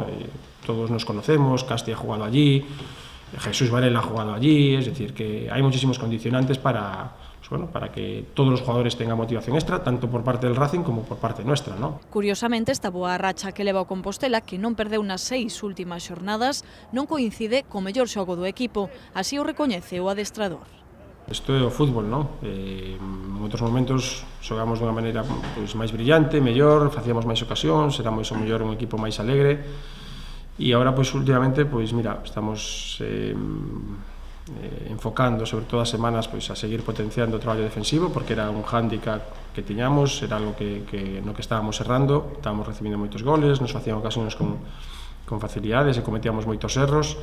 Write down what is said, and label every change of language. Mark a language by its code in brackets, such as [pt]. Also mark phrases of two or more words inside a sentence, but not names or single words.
[es] Todos nos conocemos, Casti ha jugado allí, Jesús Varela ha jugado allí, es decir, que hay muchísimos condicionantes para, pues bueno, para que todos los jugadores tengan motivación extra, tanto por parte del Racing como por parte nuestra, ¿no? [gl] Curiosamente, esta boa racha que leva o Compostela, que non perdeu nas 6 últimas xornadas, non coincide co mellor xogo do equipo, así o recoñece o adestrador. Isto é o fútbol, non? En outros momentos xogamos dunha maneira pois, máis brillante, mellor, facíamos máis ocasións, éramos o mellor un equipo máis alegre e agora, pois, últimamente, pois, mira, estamos enfocando, sobre todo as semanas, pois, a seguir potenciando o traballo defensivo, porque era un hándicap que tiñamos, era algo no que estábamos errando, estábamos recibindo moitos goles, nos facían ocasións con facilidades e cometíamos moitos erros.